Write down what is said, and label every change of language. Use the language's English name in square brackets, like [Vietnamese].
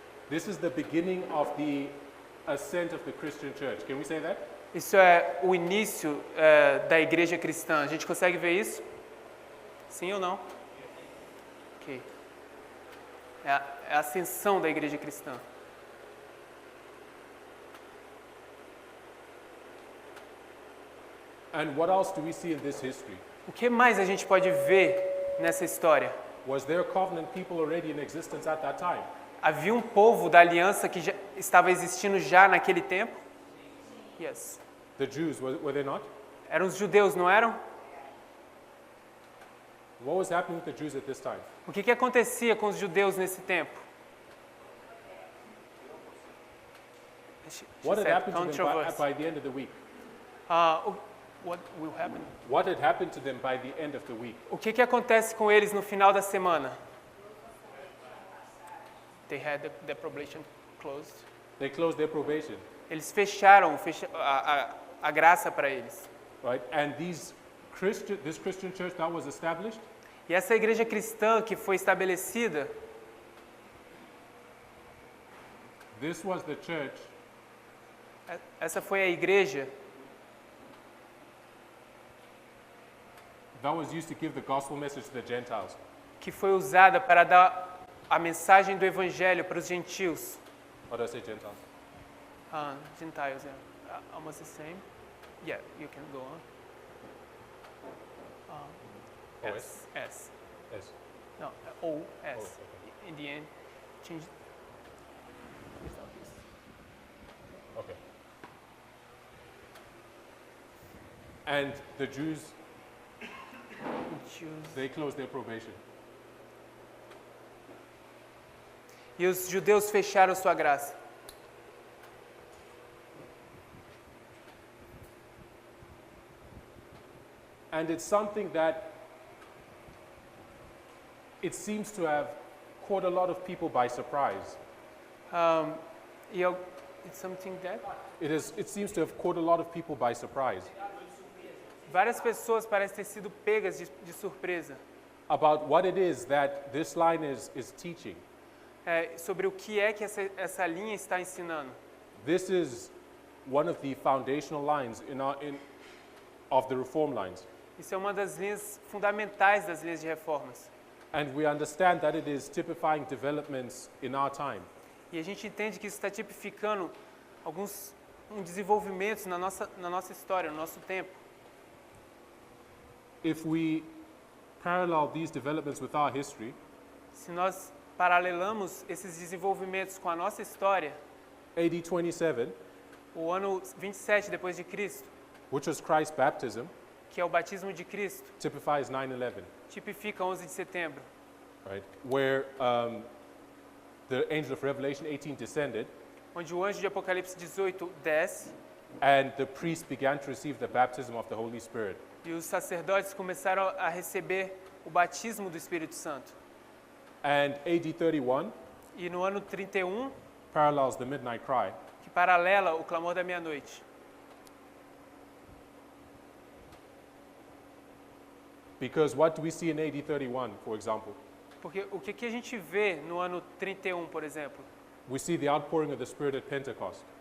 [English] This is the beginning of the ascent of the Christian church. Can we say that? [Portuguese] Isso é o início da igreja cristã. A gente consegue ver isso? Sim ou não? Ok. É a ascensão da igreja cristã. [English] And what else do we see in this history? [Portuguese] O que mais a gente pode ver nessa história? [English] Was there covenant people already in existence at that time? [Portuguese] Havia um povo da aliança que já estava existindo já naquele tempo? [English] Yes. The Jews, were they not? [Portuguese] Eram os judeus, não eram? [English] What was happening with the Jews at this time? [Portuguese] O que acontecia com os judeus nesse tempo? [English] What had happened to them by the end of the week? What will happen? What had happened to them by the end of the week? [Portuguese] O que acontece com eles no final da semana? [English] They had the probation closed. They closed their probation. [Portuguese] Eles fecharam a graça para eles. [English] Right? And this Christian church that was established, [Portuguese] E essa igreja cristã que foi estabelecida, [English] this was the church [Portuguese] essa foi a igreja [English] that was used to give the gospel message to the Gentiles. [Portuguese] que foi usada para dar a mensagem do evangelho para os gentios. [English] What do I say, Gentiles? Gentiles, yeah. Almost the same. Yeah, you can go on. S. Yes. No, O, S. okay. In the end, change. Okay. And the Jews, they closed their probation. [Portuguese] E os judeus fecharam sua graça. [English] And it's something that it seems to have caught a lot of people by surprise. It's something that It seems to have caught a lot of people by surprise [Portuguese] várias pessoas parecem ter sido pegas de surpresa [English] about what it is that this line is teaching. [Portuguese] Sobre o que é que essa linha está ensinando. [English] This is one of the foundational lines of the reform lines. [Portuguese] Isso é uma das linhas fundamentais das linhas de reformas. [English] And we understand that it is typifying developments in our time. [Portuguese] E a gente entende que isso está tipificando alguns desenvolvimentos na nossa história, no nosso tempo. [English] If we parallel these developments with our history, [Portuguese] Se nós paralelamos esses desenvolvimentos com a nossa história, [English] AD 27, [Portuguese] o ano 27 depois de Cristo, [English] which was Christ's baptism, [Portuguese] que é o batismo de Cristo, [English] typifies 9/11, [Portuguese] tipifica 11 de setembro, [English] right? Where the angel of Revelation 18 descended, [Portuguese] onde o anjo de Apocalipse 18 desce [English] and the priests began to receive the baptism of the Holy Spirit. [Portuguese] e os sacerdotes começaram a receber o batismo do Espírito Santo. [English] And AD 31 [Portuguese] E no ano 31, [English] parallels the midnight cry, [Portuguese] que paralela o clamor da meia-noite. [English] because what do we see in AD 31, for example? [Portuguese] Porque o que a gente vê no ano 31, por exemplo? [English] We see the outpouring of the Spirit at Pentecost,